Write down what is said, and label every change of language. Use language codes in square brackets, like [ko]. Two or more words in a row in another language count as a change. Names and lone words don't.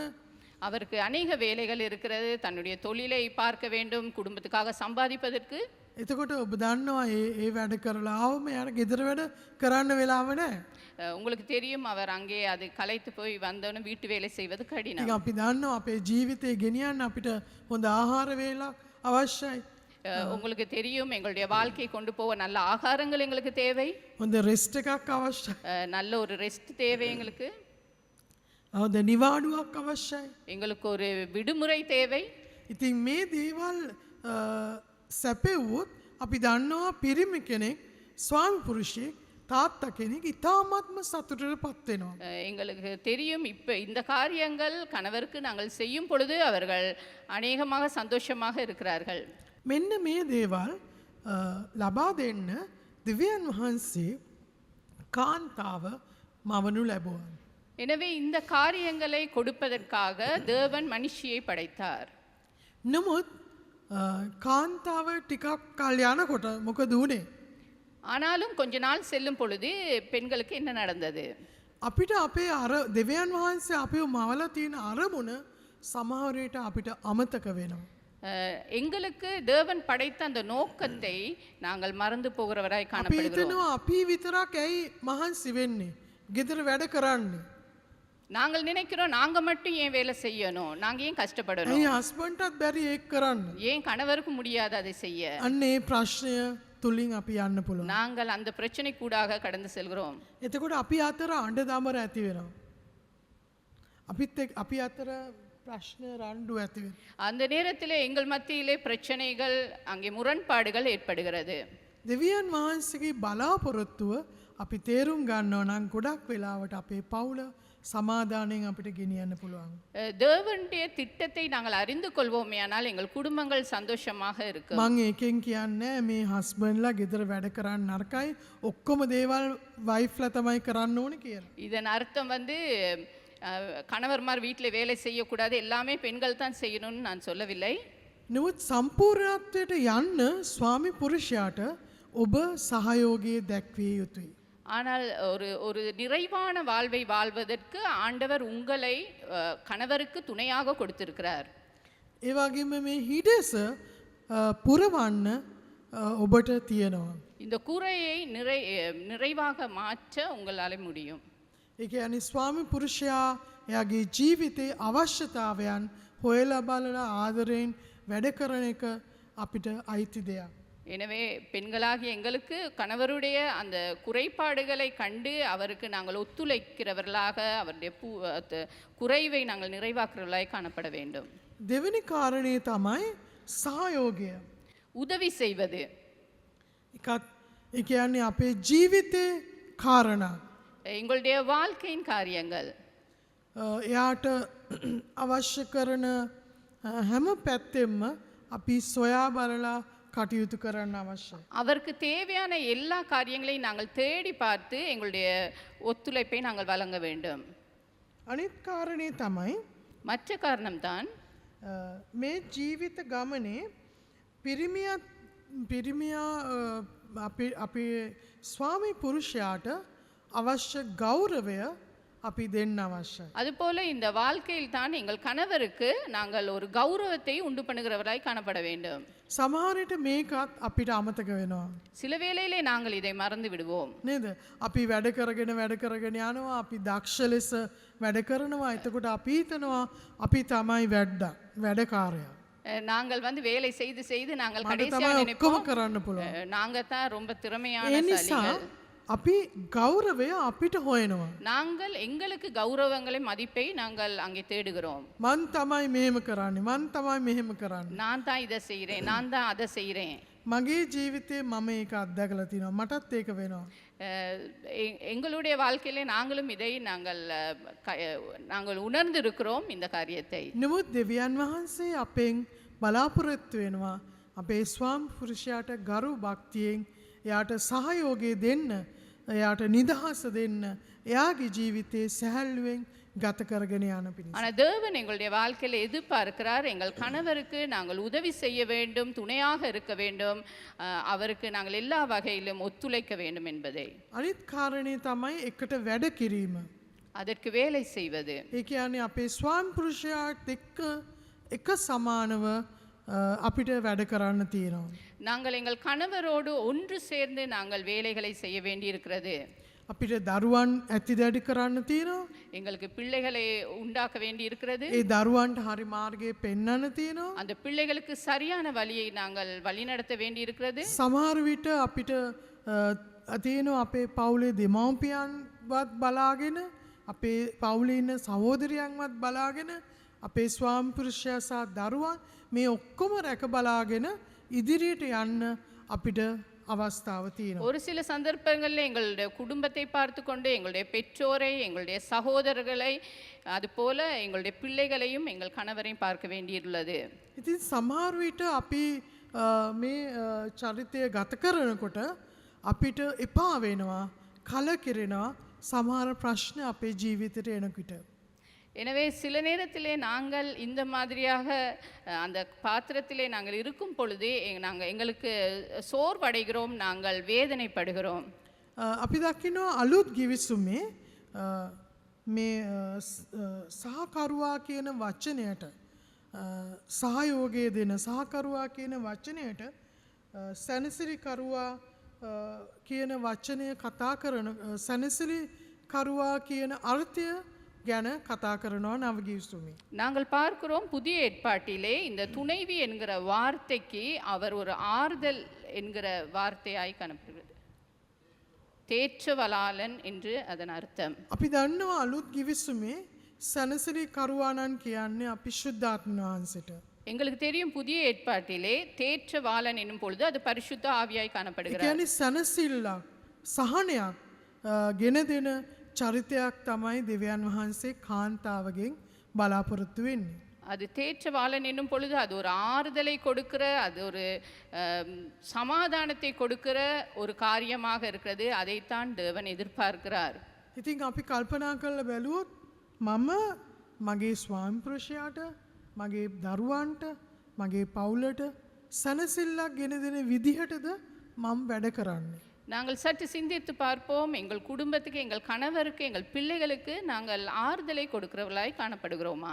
[ta] அவருக்கு அநேக வேலைகள் இருக்கிறது, தன்னுடைய தொழிலை பார்க்க வேண்டும், குடும்பத்துக்காக சம்பாதிப்பதற்கு. [si] එතකොට ඔබ දන්නවා ඒ වැඩ කරලා ආවම එයාට ගෙදර වැඩ කරන්න වෙලාව නැහැ. [ta] உங்களுக்கு தெரியும் அவர் அங்கே அது களைத்து போய் வந்தவனும் வீட்டு வேலை செய்வது கடினம். [si] ඉතින් අපි දන්නවා අපේ ජීවිතේ ගෙනියන්න අපිට හොඳ ආහාර වේලක් අවශ්‍යයි. [ta] உங்களுக்கு தெரியும் எங்களுடைய வாழ்க்கையை கொண்டு போக நல்ல ஆகாரங்கள் எங்களுக்கு தேவை, [si] හොඳ රෙස්ට් එකක් අවශ්‍යයි. [ta] நல்ல ஒரு ரெஸ்ட் தேவை எங்களுக்கு, [si] හොඳ නිවාඩුවක් අවශ්‍යයි. [ta] எங்களுக்கு ஒரு விடுமுறை தேவை. [si] ඉතින් මේ දේවල් සැපෙව්වොත් අපි දන්නවා පිරිමි කෙනෙක් ස්වාමි පුරුෂයෙක් තාත්තා කෙනෙක් ඉතාමත්ම සතුටට පත් වෙනවා. [ta] எங்களுக்கு தெரியும் இப்ப இந்த காரியங்கள் கணவருக்கு நாங்கள் செய்யும் பொழுது அவர்கள் அநேகமாக சந்தோஷமாக இருக்கிறார்கள். [si] මෙන්න මේ දේවල් ලබා දෙන්න දෙවියන් වහන්සේ කාන්තාව මවනු ලැබුවා. [ta] எனவே இந்த காரியங்களை கொடுப்பதற்காக தேவன் மனுஷியை படைத்தார். [si] නමුත් කාන්තාව ටිකක් කල් යනකොට මොකද වුනේ? [ta] ஆனாலும் கொஞ்ச நாள் செல்லும் பொழுது பெண்களுக்கு என்ன நடந்தது? [si] අපිට අපේ අර දෙවියන් වහන්සේ අපිව මවලා තියෙන අරමුණ සමහර විට අපිට අමතක වෙනවා. [ta] எங்களுக்கு தேவன் படைத்த அந்த நோக்கத்தை நாங்கள் மறந்து போகிறவராய் [si] අපි [ta] காணப்படுகிறோம். [si] හිතනවා අපි විතරක් ඇයි මහන්සි වෙන්නේ? ගෙදර වැඩ කරන්නේ. [ta] நாங்கள் நினைக்கிறோம் நாங்க மட்டும் ஏன் வேலை செய்யணும், நாங்க ஏன் கஷ்டப்படணும், [si] ඇයි හස්බන්ඩ්ටත් බැරි ඒක කරන්න? [ta] ஏன் கணவருக்கு முடியாது அதை செய்ய? [si] අන්න ඒ ප්‍රශ්නය තුලින් අපි යන්න පුළුවන්. [ta] நாங்கள் அந்த பிரச்சனை கூடாக கடந்து செல்கிறோம். [si] එතකොට අපි අතර අඬ දමර ඇති වෙනවා. අපි අතර ප්‍රශ්න රණ්ඩු ඇතිවෙන. [ta] அந்த நேரத்திலே எங்கள் மத்தியிலே பிரச்சனைகள் அங்கே முரண்பாடுகள் ஏற்படுகிறது. [si] දෙවියන් වහන්සේගේ බලාපොරොත්තුව අපි තේරුම් ගන්නව නම් ගොඩක් වෙලාවට අපේ පවුල සමාදානයෙන් අපිට ගෙනියන්න පුළුවන්. [ta] தேவனுடைய திட்டத்தை நாங்கள் அறிந்து கொள்வோமே ஆனால் எங்கள் குடும்பங்கள் சந்தோஷமாக இருக்கும். [si] මං ඒකෙන් කියන්නේ මේ හස්බන්ඩ්ලා ගෙදර වැඩ කරන්න නරකයි ඔක්කොම දේවල් වයිෆ්ලා තමයි කරන්න ඕනේ කියලා. [ta] இதன் அர்த்தம் வந்து கணவர்மார் வீட்டில் வேலை செய்யக்கூடாது, எல்லாமே பெண்கள் தான் செய்யணும்னு நான் சொல்லவில்லை. [si] නමුත් සම්පූර්ණත්වයට යන්න ස්වාමි පුරුෂයාට ඔබ සහයෝගය දැක්විය යුතුයි. [ta] ஆனால் ஒரு நிறைவான வாழ்வை வாழ்வதற்கு ஆண்டவர் உங்களை கணவருக்கு துணையாக கொடுத்திருக்கிறார். [si] ඒ වගේම මේ හිඩස පුරවන්න ඔබට තියෙනවා. [ta] இந்த கூரையை நிறைவாக மாற்ற உங்களால் முடியும். [si] ඒ කියන්නේ ස්වාමි පුරුෂයා එයාගේ ජීවිතේ අවශ්‍යතාවයන් හොයලා බලලා ආදරෙන් වැඩ කරන එක අපිට අයිති දෙයක්. [ta] எனவே பெண்களாகிய எங்களுக்கு கணவருடைய அந்த குறைபாடுகளை கண்டு அவருக்கு நாங்கள் ஒத்துழைக்கிறவர்களாக அவருடைய குறைவை நாங்கள் நிறைவாக்குறவர்களாய் காணப்பட வேண்டும். [si] දෙවෙනි කාරණේ තමයි සහයෝගය. [ta] உதவி செய்வது. [si] එකත් ඒ කියන්නේ අපේ ජීවිතේ කාරණා. [ta] எங்களுடைய வாழ்க்கையின் காரியங்கள். [si] එයාට අවශ්‍ය කරන හැම පැත්තෙම අපි සොයා බලලා කටයුතු කරන්න අවශ්‍යයි. [ta] அவருக்கு தேவையான எல்லா காரியங்களையும் நாங்கள் தேடி பார்த்து எங்களுடைய ஒத்துழைப்பை நாங்கள் வழங்க வேண்டும். [si] අනිත් කාරණේ තමයි [ta] மற்ற காரணம்தான் [si] මේ ජීවිත ගමනේ පිරිමියා අපි ස්වාමී පුරුෂයාට අවශ්‍ය ගෞරවය අපි දෙන්න අවශ්‍යයි. [ta] அதுபோல இந்த வாழ்க்கையில் தான் எங்கள் கணவருக்கு நாங்கள் ஒரு கௌரவத்தை உண்டு பண்ணுகிறவராய் காணப்பட வேண்டும். [si] සමහරට මේකත් අපිට අමතක වෙනවා. [ta] சில வேளையிலே நாங்கள் இதை மறந்து விடுவோம். [si] නේද? අපි වැඩ කරගෙන යනවා, අපි දක්ෂ ලෙස වැඩ කරනවා. එතකොට අපි හිතනවා අපි තමයි වැඩකාරයා. [ta] நாங்கள் வந்து வேலை செய்து செய்து நாங்கள் [si] මට [ta] கடைசியாக [si] තමයි ඔක්කොම [ta] நினைப்போம் [si] කරන්න පුළුවන්. [ta] நாங்க தான் ரொம்ப திறமையான [si] ඒ නිසා சலிகள். අපි ගෞරවය අපිට හොයනවා. [ta] நாங்கள் எங்களுக்கு கௌரவங்களை மதிப்பை நாங்கள் அங்கே தேடுகிறோம். [si] මන් තමයි මෙහෙම කරන්නේ, මන් තමයි මෙහෙම කරන්නේ. [ta] நான் தான் இதை செய்கிறேன், நான் தான் அதை செய்கிறேன். [si] මගේ ජීවිතේ මම ඒක අත්දැකලා තිනවා. මටත් ඒක වෙනවා. [ta] எங்களுடைய வாழ்க்கையிலே நாங்களும் இதை நாங்கள் உணர்ந்திருக்கிறோம் இந்த காரியத்தை. [si] නමුත් දෙවියන් වහන්සේ අපෙන් බලාපොරොත්තු වෙනවා අපේ ස්වාමි පුරුෂයාට ගරු භක්තියෙන් එයාට සහයෝගය දෙන්න, එයාට නිදහස දෙන්න, එයාගේ ජීවිතේ සැහැල්ලුවෙන් ගත කරගෙන යන පිණිස. [ta] ஆனால் தேவன் எங்களுடைய வாழ்க்கையில் எதிர்பார்க்கிறார், எங்கள் கணவருக்கு நாங்கள் உதவி செய்ய வேண்டும், துணையாக இருக்க வேண்டும், அவருக்கு நாங்கள் எல்லா வகையிலும் ஒத்துழைக்க வேண்டும் என்பதை. [si] අනිත් කාරණේ තමයි එකට වැඩ කිරීම. [ta] அதற்கு வேலை செய்வது. [si] ඒ කියන්නේ අපේ ස්වාමි පුරුෂයාත් එක්ක එක සමානව අපිට වැඩ කරන්න තියෙනවා. [ta] நாங்கள் எங்கள் கணவரோடு ஒன்று சேர்ந்து நாங்கள் வேலைகளை செய்ய வேண்டியிருக்கிறது. [si] අපිට දරුවන් ඇති දැඩි කරන්න තියෙනවා. [ta] எங்களுக்கு பிள்ளைகளை உண்டாக்க வேண்டி இருக்கிறது. [si] ඒ දරුවන්ට හරි මාර්ගය පෙන්වන්න තියෙනවා. [ta] அந்த பிள்ளைகளுக்கு சரியான வழியை நாங்கள் வழிநடத்த வேண்டி இருக்கிறது. [si] සමහර විට අපිට තියෙනවා අපේ පවුලේ දෙමව්පියන්වත් බලාගෙන, අපේ පවුලේ ඉන්න සහෝදරයන්වත් බලාගෙන, අපේ ස්වාමි පුරුෂයා සහ දරුවන් මේ ඔක්කොම රැක බලාගෙන ඉදිරියට යන්න අපිට අවස්ථාව තියෙනවා. [ta] ஒரு சில சந்தர்ப்பங்களில் எங்களுடைய குடும்பத்தை பார்த்து கொண்டு எங்களுடைய பெற்றோரை, எங்களுடைய சகோதரர்களை, அதுபோல எங்களுடைய பிள்ளைகளையும் எங்கள் கணவரையும் பார்க்க வேண்டியுள்ளது. [si] ඉතින් සමහර විට අපි මේ චරිතය ගත කරනකොට අපිට එපා වෙනවා, කලකිරෙනවා සමහර ප්‍රශ්න අපේ ජීවිතයට එනකොට. [ta] எனவே சில நேரத்திலே நாங்கள் இந்த மாதிரியாக அந்த பாத்திரத்திலே நாங்கள் இருக்கும் பொழுது எங்களுக்கு சோர்வடைகிறோம், நாங்கள் வேதனைப்படுகிறோம். [si] අපි දකිනවා අලුත් ගිවිසුමේ මේ සහකරුවා කියන වචනයට, සහයෝගය දෙන සහකරුවා කියන වචනයට සැනසිලිකරුවා කියන වචනය කතා කරන, සැනසිලිකරුවා කියන අර්ථය ගැන කතා කරනවා නව ගිවිසුමේ. [ta] நாங்கள் பார்க்கிறோம் புதிய ஏற்பாட்டிலே இந்த துணைவி என்கிற வார்த்தைக்கு அவர் ஒரு ஆறுதல் என்கிற வார்த்தையாய் காணப்படுகிறது. தேற்றவலாளன் என்று அதன் அர்த்தம். [si] අපි දන්නවා අලුත් ගිවිසුමේ සැනසිලි කරුවාණන් කියන්නේ අපි ශුද්ධාත්ම වහන්සේට. [ta] எங்களுக்கு தெரியும் புதிய ஏற்பாட்டிலே தேற்றவாளன் என்னும் பொழுது அது பரிசுத்த ஆவியாய் [si] ඒ [ta] காணப்படுகிறார். [si] කියන්නේ සැනසිල්ලක් සහනයක් ගෙන දෙන චරිතයක් තමයි දෙවියන් වහන්සේ කාන්තාවගෙන් බලාපොරොත්තු වෙන්නේ. [ta] அது தேற்றவாளன் என்னும் பொழுது அது ஒரு ஆறுதலை கொடுக்கிற, அது ஒரு சமாதானத்தை கொடுக்கிற ஒரு காரியமாக இருக்கிறது. அதைத்தான் தேவன் எதிர்பார்க்கிறார். [si] ඉතින් අපි කල්පනා කරලා බැලුවොත් මම මගේ ස්වාමිපුරුෂයාට මගේ දරුවන්ට මගේ පවුලට සැනසිල්ලක් ගෙන දෙන විදිහටද මම වැඩ කරන්නේ. [ta] நாங்கள் சற்று சிந்தித்து பார்ப்போம். எங்கள் குடும்பத்துக்கு, எங்கள் கணவருக்கு, எங்கள் பிள்ளைகளுக்கு நாங்கள் ஆறுதலை கொடுக்கிறவர்களாய் காணப்படுகிறோமா?